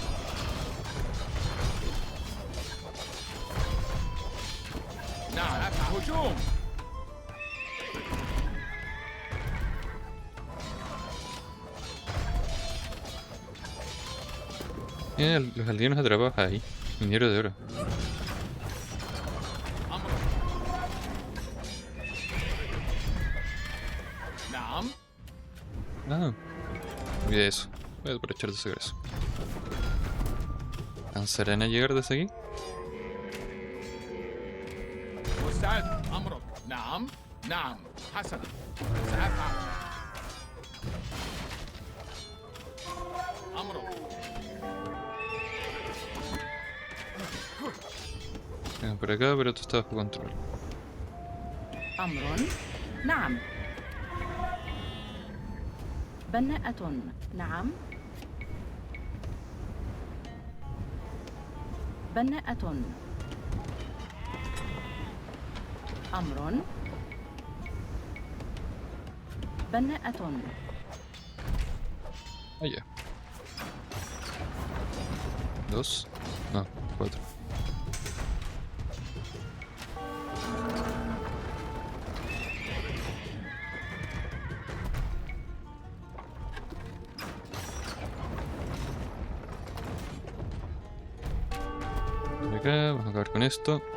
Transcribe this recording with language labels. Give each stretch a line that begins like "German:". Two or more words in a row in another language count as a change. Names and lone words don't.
Arabic: نعم أفعل. هجوم.
Spanish: Los aldeanos atrapados ahí. Minero de oro.
Arabic: أمرك. نعم.
Spanish: Ah, olvidé eso. Voy a aprovechar de sacar eso. ¿Alcanzarán a llegar desde aquí?
Arabic: مستعد. أمرك. نعم. نعم. حسنا سأفعل. أمرك.
Spanish: Vengan por acá, pero esto está bajo control.
Arabic: أمر. نعم. بناءة. نعم. بناءة. أمر. بناءة.
Spanish: Ah, ya. 2. No, 4. Por acá, vamos a acabar con esto.